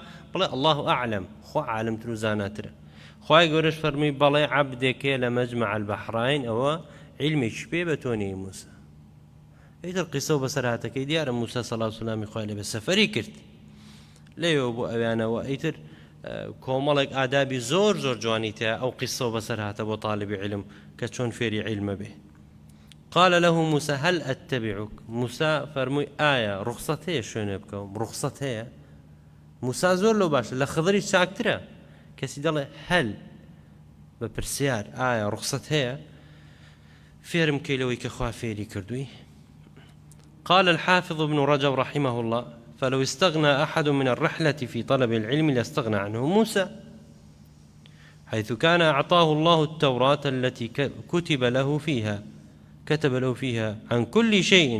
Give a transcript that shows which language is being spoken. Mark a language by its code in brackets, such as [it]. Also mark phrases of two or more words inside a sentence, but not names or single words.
[ckb] بڵێ [ar] الله ئەعلەم، [ckb] خوا عالەمتر و زاناترە. خوای گەورەش فەرمووی: بەڵێ عەبدێکێ لە مەجمع البەحرین ئەوە عیلمێکی پێ بە تۆ نیە موسا. ئیتر قیسە و بەسەرهاتەکەی دیارە موسا سەڵاو سەلامی خوای لێ بێ سەفەری کرد لێەوە بۆ ئەویانەوە. ئیتر کۆمەڵێک ئادابی زۆر زۆر جوانی تەیە ئەو قیسە و بەسەرهاتە بۆ تاڵیبی عیلم کە چۆن فێری عیلمە بێ. [ar] قال له موسى: هل أتبعك. [ckb] موسى فرمووی: ئایا ڕوخسەت هەیە شوێنێ بکەم؟ ڕوخسەت هەیە. موسا زۆر لەو باشە، لە خضری چاکترە. کەسی دەڵێ هەل بە پرسیار ئایا ڕوخسەت هەیە، فێرم کەی لەوەی کە خوا فێری کردووی. [ar] قال الحافظ ابن رجب رحمه الله: فلو استغنى أحد من الرحلة في طلب العلم لاستغنى عنه موسى، حيث كان أعطاه الله التوراة التي كتب له فيها عن كل شيء.